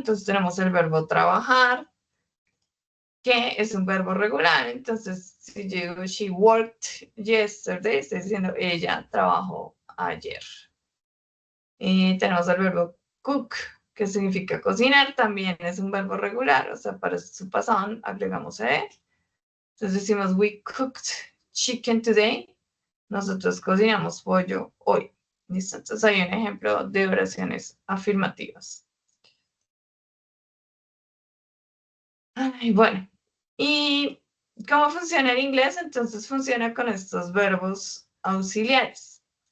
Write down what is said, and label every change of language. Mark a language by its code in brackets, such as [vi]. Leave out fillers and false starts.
[es] Entonces tenemos el verbo trabajar, que es un verbo regular. Entonces, si yo digo, [en] she worked yesterday, [es] estoy diciendo, ella trabajó ayer. Y tenemos el verbo cook, que significa cocinar, también es un verbo regular, o sea, para su pasado agregamos ed. Entonces decimos, [en] we cooked chicken today. [es] Nosotros cocinamos pollo hoy. ¿Listo? Entonces hay un ejemplo de oraciones afirmativas. Ay, bueno, ¿y cómo funciona el inglés? Entonces funciona con estos verbos auxiliares.